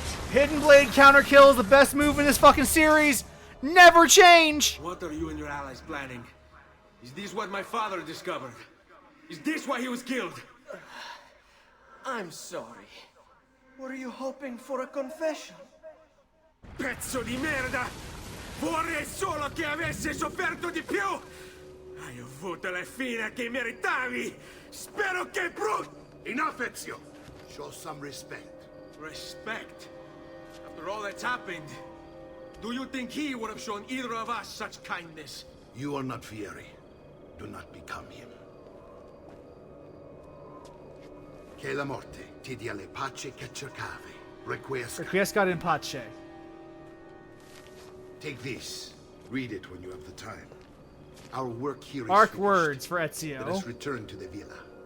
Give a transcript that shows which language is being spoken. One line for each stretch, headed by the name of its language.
English: Hidden Blade counter kill is the best move in this fucking series. Never change. What are you and your allies planning? Is this what my father discovered? Is this why he was killed? I'm sorry. Were you hoping for a confession?
Italian: Pezzo di merda! Vorrei solo che avessi sofferto di più! Hai avuto la fine che meritavi! Spero che
English: Enough, Ezio! Show some respect. Respect? After all that's happened, do you think he would have shown either of us such kindness? You are not Vieri. Do not become him.
Italian: Che la morte ti dia le pace che cercavi.
Latin: Requiescat. Requiescat in pace.
English: Take this. Read it when you have the time. Our work here is Arc finished. words for Ezio. Let us return to the villa.